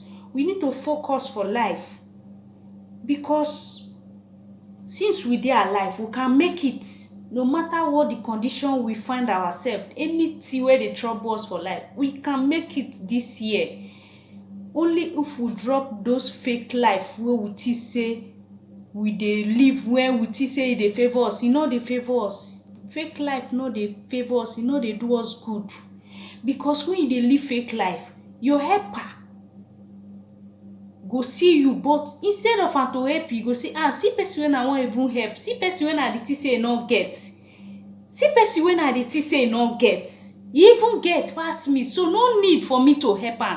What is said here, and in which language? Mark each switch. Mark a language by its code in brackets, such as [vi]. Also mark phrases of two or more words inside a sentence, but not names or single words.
[pcm] We need to focus for life. Because since we dey alive, we can make it. No matter what the condition we find ourselves, anything where they trouble us for life, we can make it this year. Only if we drop those fake life where we think say we dey live, when we think say they favor us, e no dey favor us. Fake life no dey favor us, e no dey do us good. Because when you dey live fake life, your helper go see you, but instead of am to help you, go say, see person when I wan even help, see person when I dey think say e no get, see person when I dey think say e no get, e even get pass me, so no need for me to help am.